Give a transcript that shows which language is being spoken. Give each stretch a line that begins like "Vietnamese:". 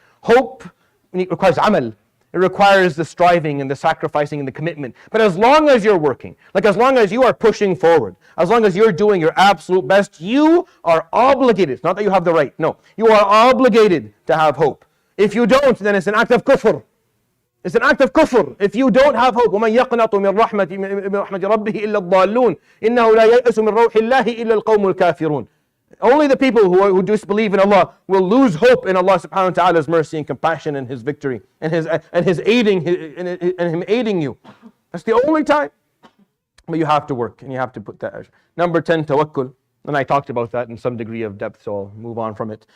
English: Hope requires amal. It requires the striving and the sacrificing and the commitment. But as long as you're working, as long as you are pushing forward, as long as you're doing your absolute best, you are obligated. It's not that you have the right. No. You are obligated to have hope. If you don't, then it's an act of kufr. It's an act of kufr. If you don't have hope,
Arabic: وَمَنْ يَقْنَطُ مِنْ رَحْمَةِ رَبِّهِ إِلَّا الضَّالُّونَ إِنَّهُ لَا يَيْأَسُ مِنْ رَوْحِ اللَّهِ إِلَّا الْقَوْمُ الْكَافِرُونَ.
English: Only the people who disbelieve in Allah will lose hope in Allah subhanahu wa ta'ala's mercy and compassion and His victory and His aiding and Him aiding you. That's the only time. But you have to work and you have to put that. Number 10, tawakkul. And I talked about that in some degree of depth, so I'll move on from it.